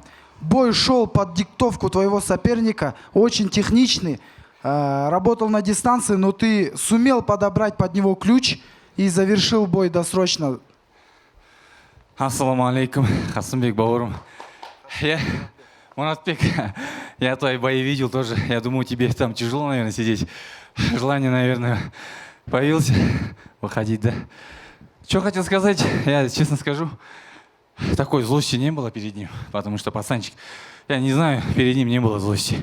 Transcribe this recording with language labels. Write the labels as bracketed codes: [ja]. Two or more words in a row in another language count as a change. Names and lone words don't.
[ru] Бой шел под диктовку твоего соперника, очень техничный, работал на дистанции, но ты сумел подобрать под него ключ и завершил бой досрочно. [ar] السلام عليكم, [kk] Хасанбек Бауырым. [ru] Муратбек, я твои бои видел тоже. Я думаю, тебе там тяжело, наверное, сидеть. Желание, наверное, появилось выходить, да? Что хотел сказать, я честно скажу, такой злости не было перед ним, потому что пацанчик, я не знаю, перед ним не было злости.